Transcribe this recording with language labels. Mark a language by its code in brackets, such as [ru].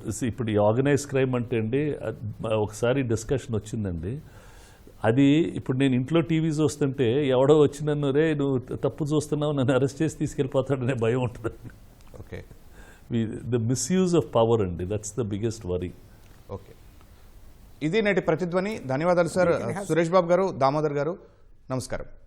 [te] ఇప్పుడు ఈ organise crime అంటే అండి, ఒకసారి డిస్కషన్ వచ్చిందండి. అది ఇప్పుడు నేను ఇంట్లో టీవీ చూస్తుంటే ఎవడో వచ్చి నన్ను, రే నువ్వు తప్పు చూస్తున్నావు, నన్ను అరెస్ట్ చేసి తీసుకెళ్ళిపోతాడనే భయం ఉంటుందండి. Okay, [en] the misuse of power అండి, that's the biggest worry. [te] Okay, ఇది నేటి ప్రతిధ్వని. ధన్యవాదాలు సార్. సురేష్ బాబు గారు, దామోదర్ గారు, నమస్కారం.